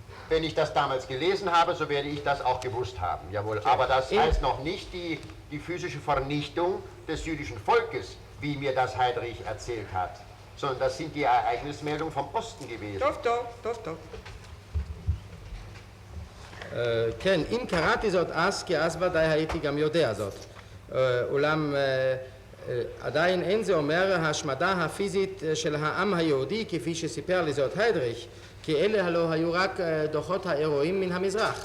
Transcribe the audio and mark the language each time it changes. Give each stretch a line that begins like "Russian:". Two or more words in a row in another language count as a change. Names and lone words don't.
German: Wenn ich das damals gelesen habe, so werde ich das auch gewusst haben. Jawohl. Aber das heißt noch nicht die physische Vernichtung des jüdischen Volkes, wie mir das Heydrich erzählt hat, sondern das sind die Ereignismeldungen vom Osten gewesen.
Hebrew: טוב. כן, אם קראתי זאת אז, כי אז ודאי הייתי גם יודע זאת. אולם עדיין אין זה אומר ההשמדה הפיזית של העם היהודי, כפי שסיפר לי זאת היידריך, כי אלה הלא היו רק דוחות האירועים מן המזרח.